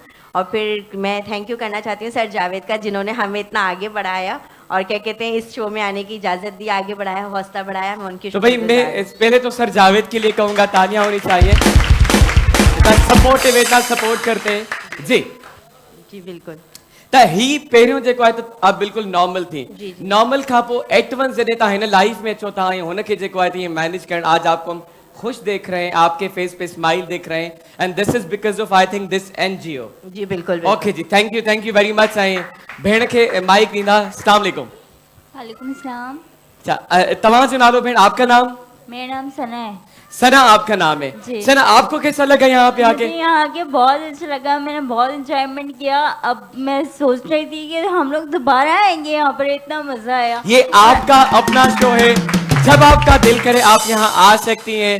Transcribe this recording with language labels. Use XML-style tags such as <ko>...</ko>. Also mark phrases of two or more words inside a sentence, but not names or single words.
<ur>اور پھر میں</ur> <en>thank you</en> <ur>کرنا چاہتی ہوں سر جاوید کا، جنہوں نے ہمیں اتنا آگے بڑھایا اور کیا کہتے ہیں اس شو میں آنے کی اجازت دی، آگے بڑھایا، حوصلہ بڑھایا. میں ان کی تو بھائی میں پہلے تو سر جاوید کے لیے کہوں گا تالیاں ہونی چاہیے، اتنا سپورٹو، اتنا سپورٹ کرتے ہیں. जी बिल्कुल।</ur> <sd>त ही पहिरियों जेको आहे त आप बिल्कुल नॉर्मल थी, नॉर्मल खां पोइ एडवांस जॾहिं तव्हां हिन लाइफ में अचो था ऐं हुनखे जेको आहे तीअं मैनेज करण,</sd> <ur>آج آپ کو ہم خوش دیکھ رہے ہیں، آپ کے فیس پہ سمائل دیکھ رہے ہیں,</ur> <en>and this is because of I think this NGO.</en> <ur>جی بالکل. اوکے جی,</ur> <en>thank you very much.</en> <sd>ऐं भेण खे माइक ॾींदा।</sd> <ar>السلام علیکم. وعلیکم سلام.</ar> <sd>तव्हां जो नालो भेण?</sd> <ur>آپ کا نام? میرا نام ثنا ہے. ثنا آپ کا نام ہے. ثنا آپ کو کیسا لگا یہاں پہ آ کے? یہاں آ کے بہت اچھا لگا، میں نے بہت انجوائمنٹ کیا۔ اب میں سوچ رہی تھی کہ ہم لوگ دوبارہ آئیں گے یہاں پر، اتنا مزا آیا. یہ آپ کا اپنا شو ہے، جب آپ کا دل کرے آپ یہاں آ سکتی ہیں.</ur>